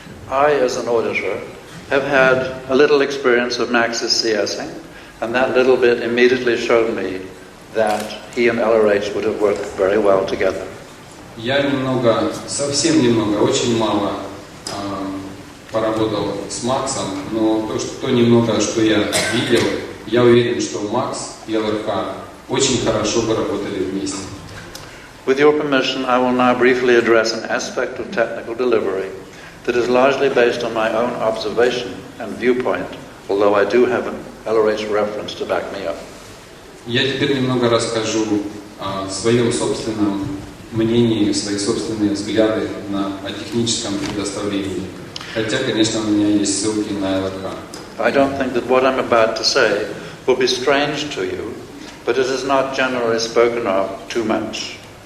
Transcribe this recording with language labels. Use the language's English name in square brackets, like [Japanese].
[English] I, as an auditor, have had a little experience of Max's CSing, and that little bit immediately showed me that he and LRH would have worked very well together. [Russian] Я совсем немного, очень мало поработал с Максом, но то немного, что я видел, я уверен, что Макс и ЛРХ очень хорошо бы работали вместе. [English] With your permission, I will now briefly address an aspect of technical delivery that is largely based on my own observation and viewpoint, although I do have an LRH reference to back me up. [Russian] Я теперь немного расскажу о своем собственном мнении, свои собственные взгляды о техническом предоставлении. Хотя, конечно, у меня есть ссылки на ЛРХ. [English] I don't think that what I'm about to say will be strange to you, but it is not generally spoken of too much.